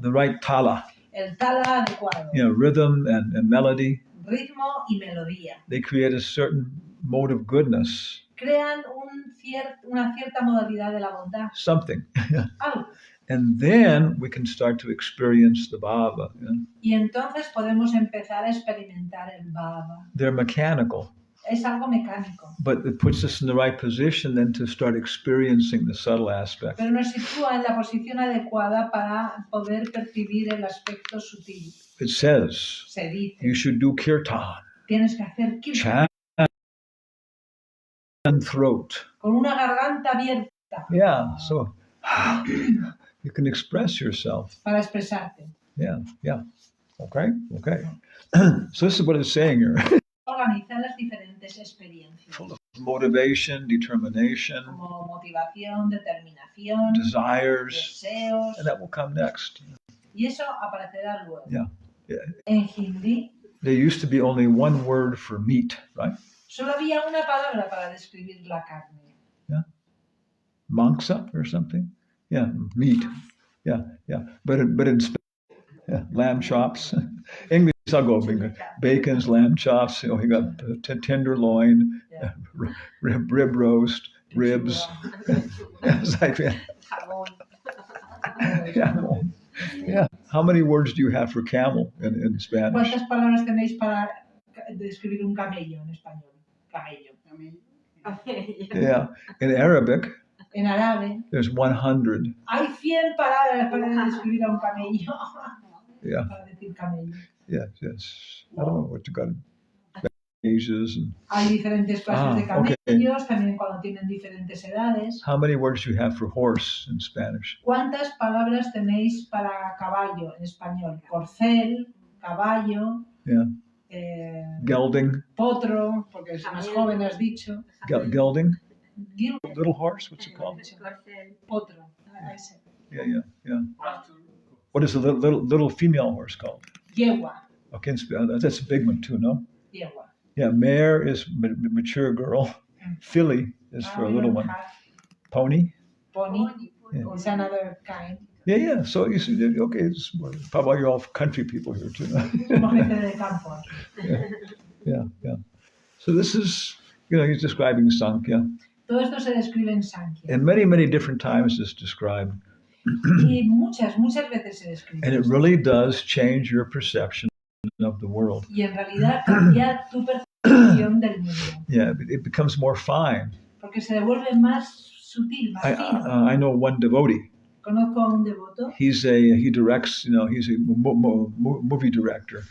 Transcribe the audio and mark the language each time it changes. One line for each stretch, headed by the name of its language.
English: the right tala,
Spanish: el tala adecuado,
English: rhythm and melody.
Spanish: ritmo y melodía.
English: They create a certain mode of goodness,
Spanish: Crean una cierta modalidad de la bondad.
English: something.
Spanish: Algo.
English: And then we can start to experience the bhava.
Spanish: Y entonces podemos empezar a experimentar el bhava.
English: They're mechanical,
Spanish: Es algo mecánico,
English: but it puts us in the right position then to start experiencing the subtle aspect.
Spanish: pero nos sitúa en la posición adecuada para poder percibir el aspecto sutil.
English: It says
Spanish: Se dice,
English: you should do kirtan,
Spanish: tienes que hacer kirtan
English: chant and throat.
Spanish: con una garganta abierta
English: Yeah, so you can express yourself.
Spanish: para expresarte. Yeah. Okay.
English: So this is what it's saying here.
Spanish: Organizar las diferentes experiencias,
English: Full of motivation, determination,
Spanish: como motivación, determinación,
English: desires,
Spanish: deseos,
English: and that will come next.
Spanish: y eso aparecerá luego. Yeah. En hindi
English: There used to be only one word for meat, right?
Spanish: solo había una palabra para describir la carne.
English: Mangsa or something? Yeah, meat. Yeah. But in lamb chops. English, I'll go big. Bacon's, lamb chops. You got tenderloin, Yeah. rib roast, ribs. It's like that. Yeah. How many words do you have for camel in Spanish?
Spanish: ¿Cuántas palabras tenéis para describir un camello en español? Camello.
English: Yeah. In Arabic,
Spanish: En árabe
English: there's 100.
Spanish: hay 100 palabras para describir a un camello. Yeah. Para decir camello.
English: Yes. I don't know what you got. Ages and
Spanish: Hay diferentes clases de okay. camellos, también cuando tienen diferentes edades.
English: how many words do you have for horse in Spanish?
Spanish: ¿Cuántas palabras tenéis para caballo en español? Corcel, caballo,
English: Yeah. Gelding.
Spanish: potro, porque es más joven, has dicho.
English: Gelding. Little horse, what's it called?
Spanish: Potro. Yeah.
English: What is the little female horse called?
Spanish: Yegua.
English: Okay, that's a big one too, no?
Spanish: Yegua.
English: Yeah, mare is mature girl. Filly is for a little one. Pony? Pony. Yeah. It's another kind. Yeah. So you see, okay, it's probably you're all country people here too.
Spanish: Somos gente de campo.
English: Yeah. So this is, he's describing Sankhya.
Spanish: Todo esto se describe en Sankhya.
English: And many different times it's described.
Spanish: Y muchas veces se describe.
English: And it really does change your perception of the world.
Spanish: Y en realidad cambia tu percepción del mundo.
English: Yeah, it becomes more fine.
Spanish: Porque se devuelve más sutil, más fino.
English: I know one devotee.
Spanish: Conozco a un devoto.
English: He directs, he's a movie director.